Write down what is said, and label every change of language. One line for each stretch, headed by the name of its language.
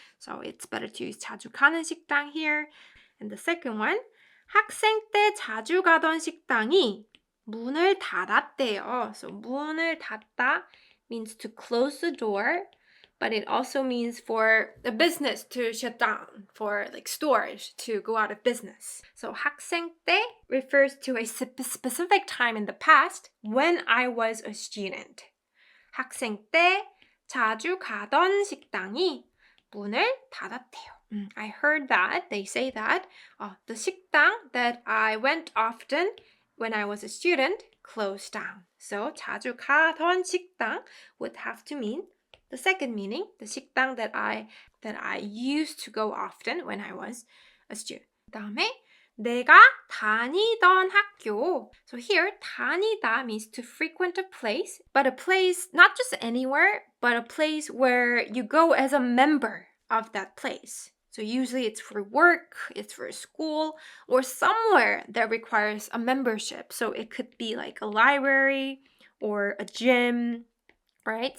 English: So it's better to use
Korean: 자주 가는 식당
English: here. And the second one,
Korean: 학생 때 자주 가던 식당이 문을 닫았대요.
English: So 문을 닫다 means to close the door but it also means for a business to shut down, for like stores to go out of business. So 학생 때 refers to a specific time in the past when I was a student.
Korean: 학생 때 자주 가던 식당이 문을 닫았대요.
English: I heard that. They say that. The 식당 that I went often when I was a student closed down. So
Korean: 자주 가던 식당
English: would have to mean the second meaning, the 식당 that I used to go often when I was a student.
Korean: 그다음에 내가 다니던 학교.
English: So here, 다니다 means to frequent a place, but a place not just anywhere, but a place where you go as a member of that place. So usually it's for work, it's for school, or somewhere that requires a membership. So it could be like a library or a gym, right?